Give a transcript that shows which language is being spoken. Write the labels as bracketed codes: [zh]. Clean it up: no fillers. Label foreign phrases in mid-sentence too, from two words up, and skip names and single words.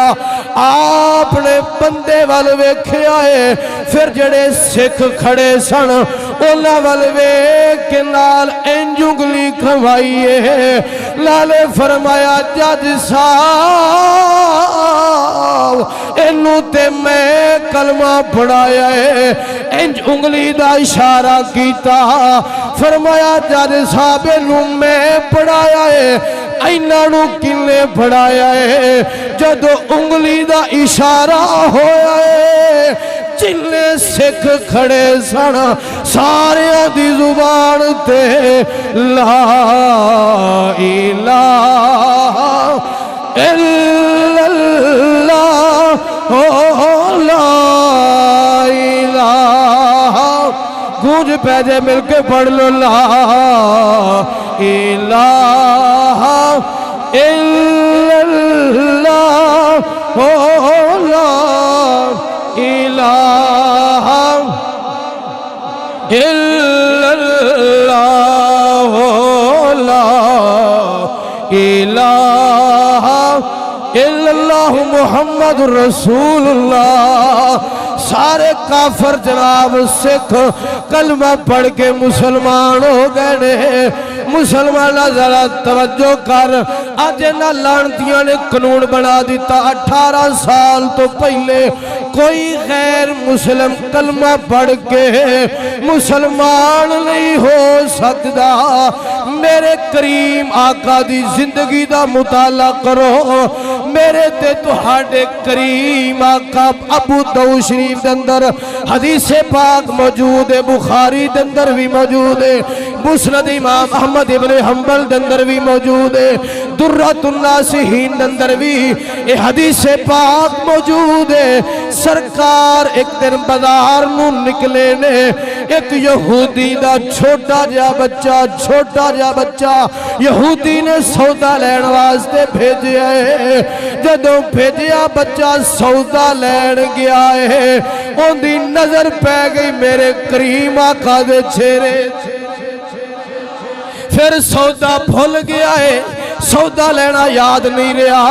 [pa] آپنے بندے وال ویکھیا ہے پھر جیہڑے سکھ کھڑے سن اوہناں وال ویکھ کے نال اینج انگلی کھوائی ہے نالے فرمایا جج صاحب اینوں تے میں کلمہ پڑھایا ہے اینج انگلی دا اشارہ کیتا فرمایا جج صاحب اینوں میں پڑھایا ہے اینہاں نوں کنے پڑھایا ہے. جدوں انگلی دا اشارہ ہویا ہے جنے سکھ کھڑے سن ساریاں دی زبان تے [ar] لا إله إلا الله [pa] پے جائے مل کے پڑھ لو [ar] لا إله إلا الله هو لا إله إلا الله هو لا إله إلا الله محمد رسول الله. [pa] سارے کافر جناب سکھ کلمہ پڑھ کے مسلمان ہو گئے نے. مسلمان ذرا توجہ کر، اج اینہاں لعنتیاں نے قانون بنا دتا 18 سال تو پہلے کوئی غیر مسلم کلمہ پڑھ کے مسلمان نہیں ہو سکتا. میرے کریم آقا دی زندگی دا مطالعہ کرو، میرے تے تہاڈے کریم آقا ابو داؤد شریف دے اندر حدیث پاک موجود ہے، بخاری دے اندر بھی موجود ہے، مسند امام احمد ابن حنبل دے اندر بھی موجود ہے، درۃ الناصحین دے اندر بھی یہ حدیث پاک موجود ہے. سرکار ایک دن بازار نوں نکلے نے، ایک یہودی دا چھوٹا جا بچہ یہودی نے سودا لین واسطے بھیجا ہے. جدوں بھیجا بچہ سودا لین گیا ہے، اونکی نظر پے گئی میرے کریم آقا دے چہرے. پھر سودا بھل گیا ہے، سودا لینا یاد نہیں رہا.